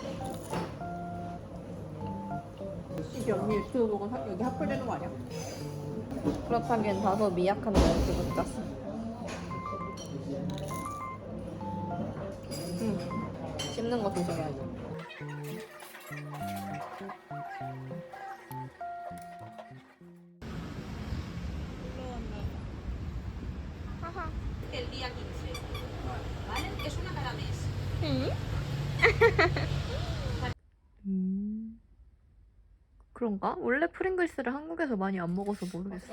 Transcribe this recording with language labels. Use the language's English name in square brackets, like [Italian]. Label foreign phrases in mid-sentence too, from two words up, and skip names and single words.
[Korean] 이게 언니 유튜브 보고 여기 합불되는 거 아니야? 그렇다기엔 다소 미약한 멘트 같았어. 씹는 거 조심해야지. [Spanish] El día 15. ¿Vale? Es una cada mes. [Korean] 그런가? 원래 프링글스를 한국에서 많이 안 먹어서 모르겠어.